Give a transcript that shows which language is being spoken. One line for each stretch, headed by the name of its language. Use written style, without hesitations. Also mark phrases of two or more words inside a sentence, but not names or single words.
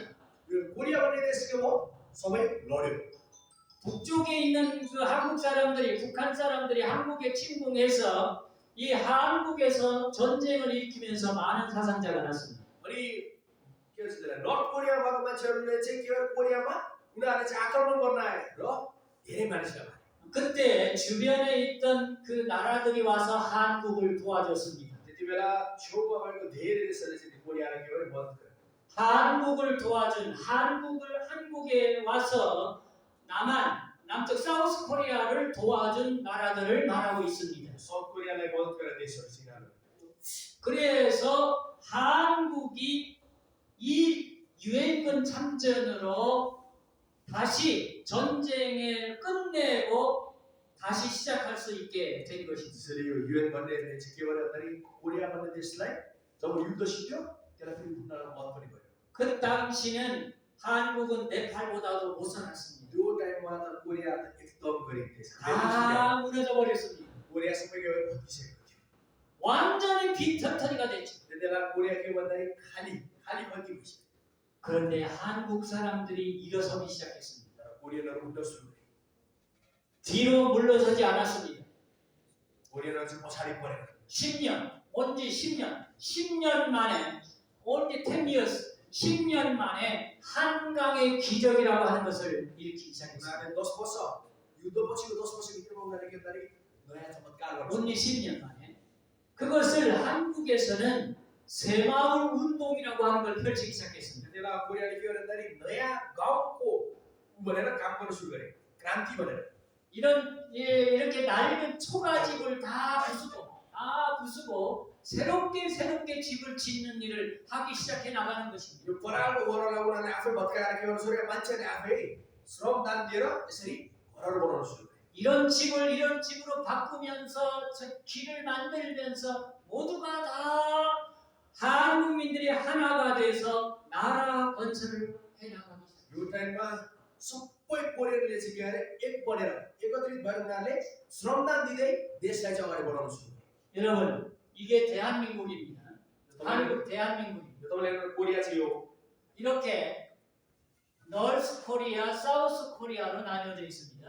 Nepali: यो कोरिया भन्ने देश के भयो सबै लड्यो।
Korean: 북쪽에 있는 그 한국 사람들이 북한 사람들이 한국에 침공해서 이 한국에서 전쟁을 일으키면서 많은 사상자가 났습니다.
Nepali: अनि के भन्छ त्यसलाई नर्थ कोरिया भएको मान्छेहरूले चाहिँ के गर्यो कोरियामा उनीहरूले चाहिँ आक्रमण गर्न आए र धेरै मानिसलाई मारे।
Korean: 그때 주변에 있던 그 나라들이 와서 한국을 도와줬습니다.
Nepali: त्यतिबेला छेउमा भएको धेरै देशहरूले चाहिँ कोरियालाई के गर्यो मद्दत गर्यो।
Korean: 한국을 도와준 한국에 와서 남쪽 사우스 코리아를 도와준 나라들을 말하고 있습니다.
Nepali: साउथ कोरियालाई मद्दत गरेर देशहरू चाहिँ यिनीहरू।
Korean: 그래서 한국이 이 유엔군 참전으로 다시 전쟁을 끝내고 다시 시작할 수 있게 된 것입니다.
Nepali: त्यसैले यो युएन भन्नेले चाहिँ के गर्यो भन्दाखेरि कोरिया भन्ने देशलाई जब युद्ध सिक्यो त्यसलाई फेरि उनीहरूलाई मद्दत पनि गर्यो।
Korean: 그 당시는 한국은 네팔보다도 못 살았습니다.
Nepali: त्यो टाइममा त कोरिया त एकदम गरिब देश।
Korean: 다 무너져 बस्습니다.
Nepali: कोरिया सबै के भयो भत्किसकेको थियो।
Korean: 완전히 빈털터리가 됐죠.
Nepali: त्यतिबेला कोरिया के भन्दाखेरि खाली भत्किसक्यो।
Korean: 그런데 한국 사람들이 일어서기 시작했습니다.
Nepali: तर कोरियनहरू उठ्न सुरु गरे।
Korean: 뒤로 물러서지 않았습니다.
Nepali: कोरियनहरू चाहिँ पछाडि परेन।
Korean: 10년 만에
English: only 10 years
Korean: 10년 만에 한강의 기적이라고 하는 것을 일으키기 시작했습니다.
Nepali: उनीहरूले 10 वर्ष युद्धपछिको 10 वर्षभित्रमा उनीहरूले के भन्दाखेरि नयाँ चमत्कार गर्छ।
Korean: only 10년 만에 그것을 한국에서는 새마을 운동이라고 하는 걸 펼치기 시작했습니다.
Nepali: त्यतिबेला कोरियाले के गर्यो भन्दाखेरि नयाँ गाउँको भनेर काम गर्न सुरु गरे। क्रान्ति भनेर।
Korean: 이렇게 낡은 초가집을 다 부수고 새롭게 집을 짓는 일을 하기 시작해 나가는 것입니다.
Nepali: यो परालको घरलाई उनीहरूले आफै भत्काएर के गर्नु सुरु गरे। मान्छेले आफै श्रमदान दिएर यसरी घरहरू बनाउन सुरु गरे।
Korean: 이런 집으로 바꾸면서 길을 만들면서 모두가 다 한국민들이 하나가 돼서 나라 건설을 해나가기 시작합니다.
Nepali: यो टाइममा सबै कोरियनले चाहिँ के गरे एक बनेर एकत्रित भएर उनीहरूले श्रमदान दिँदै देशलाई चाहिँ अगाडि बढाउन सुरु गरे।
Korean: 여러분, 이게 대한민국입니다. 한국 대한민국입니다.
Nepali: तपाईँलाई कोरिया चाहिँ हो
Korean: 이렇게 너스 코리아, 사우스 코리아로 나뉘어져 있습니다.